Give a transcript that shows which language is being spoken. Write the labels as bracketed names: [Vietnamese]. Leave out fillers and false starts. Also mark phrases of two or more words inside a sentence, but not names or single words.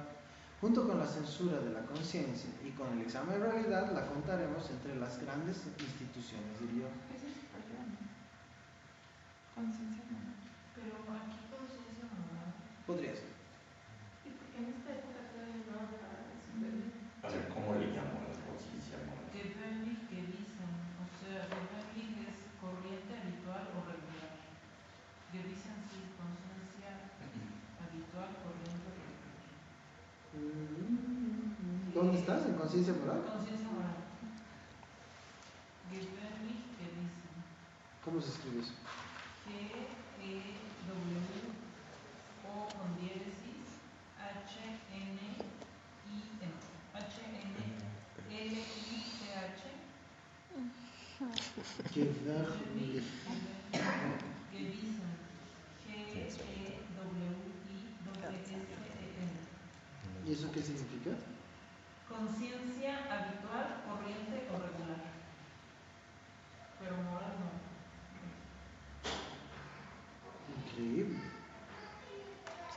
[Spanish] Junto con la censura de la conciencia y con el examen de realidad, la contaremos entre las grandes instituciones del yo. Eso es perdón, ¿no? Conciencia moral. Pero aquí conciencia moral. Podría ser. Y porque en esta época todavía no hablaba de eso, pero A ver, ¿cómo le llamo a la conciencia moral? [German] Gewöhnlich gewissen. [Spanish] O sea, gewöhnlich es corriente, habitual o regular. Gewissen sí, conciencia habitual, corriente o regular. ¿Dónde estás? ¿En conciencia moral? Conciencia moral. [German] Gewöhnlich gewissen. [Spanish] ¿Cómo se escribe eso? G-E-W-O con diéresis H-N-I-M. H-N-L-I-C-H. Gewöhnlich. Gewissen. G-E-W-I-S-S-E-N. ¿Y eso qué significa? Conciencia habitual, corriente o regular. Pero moral no. Increíble.